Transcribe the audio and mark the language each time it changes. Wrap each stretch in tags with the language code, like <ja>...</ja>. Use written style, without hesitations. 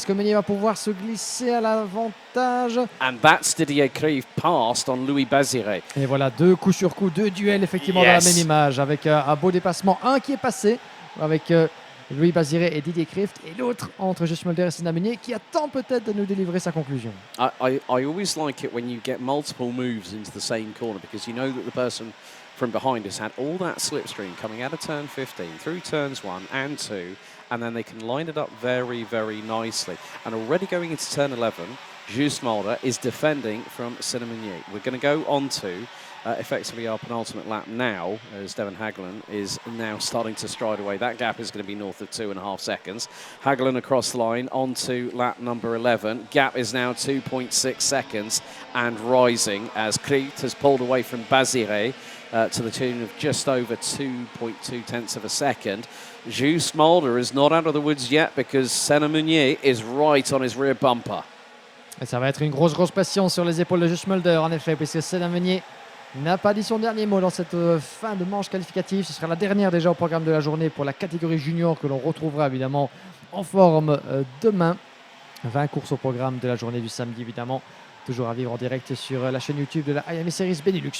<fr>Est-ce que Meunier va pouvoir se glisser à l'avantage?</fr> <en>And that's Didier Kreeft passed on Louis Bazire.</en> <fr>Et voilà, 2 coups sur coup, 2 duels effectivement dans la même image, avec un beau dépassement, un qui est passé, avec Louis Bazire et Didier Kreeft, et l'autre entre Just Mulder et Senna Meunier, qui attend peut-être de nous délivrer sa conclusion.</fr> <en>I always like it when you get multiple moves into the same corner, because you know that the person from behind has had all that slipstream coming out of turn 15 through turns 1 and 2, and then they can line it up very, very nicely. And already going into turn 11, Just Mulder is defending from Senna Meunier. We're going to go on to effectively our penultimate lap now, as Devon Hagelen is now starting to stride away. That gap is going to be north of 2.5 seconds. Hagelen across the line onto lap number 11. Gap is now 2.6 seconds and rising, as Kreeft has pulled away from Bazire to the tune of just over 2.2 tenths of a second. Just Mulder is not out of the woods yet, because Senna Meunier is right on his rear bumper.</en> <fr>Et ça va être une grosse pression sur les épaules de Just Mulder, en effet, puisque Senna Meunier n'a pas dit son dernier mot dans cette fin de manche qualificative. Ce sera la dernière déjà au programme de la journée pour la catégorie junior, que l'on retrouvera évidemment en forme demain. 20 courses au programme de la journée du samedi, évidemment. Toujours à vivre en direct sur la chaîne YouTube de la IAM Series Benelux.</fr>